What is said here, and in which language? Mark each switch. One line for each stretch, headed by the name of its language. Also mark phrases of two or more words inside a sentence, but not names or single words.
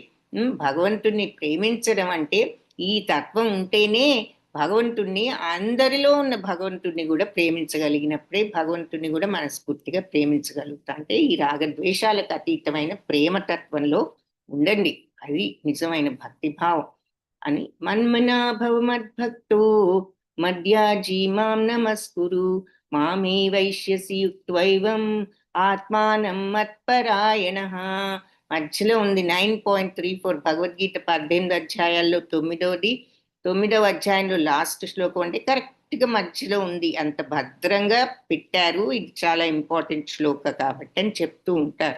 Telugu: భగవంతుణ్ణి ప్రేమించడం అంటే ఈ తత్వం ఉంటేనే భగవంతుణ్ణి, అందరిలో ఉన్న భగవంతుణ్ణి కూడా ప్రేమించగలిగినప్పుడే భగవంతుణ్ణి కూడా మనస్ఫూర్తిగా ప్రేమించగలుగుతా. అంటే ఈ రాగద్వేషాలకు అతీతమైన ప్రేమతత్వంలో ఉండండి, అది నిజమైన భక్తిభావం అని.
Sanskrit: మన్మనాభవ మద్భక్తో మధ్యాజీ మాం నమస్కురు మామే వైశ్యసి యుక్త్వైవం ఆత్మానం మత్పరాయణ.
Telugu: మధ్యలో ఉంది 9.34 భగవద్గీత 18 అధ్యాయాల్లో 9వ అధ్యాయంలో లాస్ట్ శ్లోకం అంటే కరెక్ట్ గా మధ్యలో ఉంది. అంత భద్రంగా పెట్టారు. ఇది చాలా ఇంపార్టెంట్ శ్లోక కాబట్టి అని చెప్తూ ఉంటారు.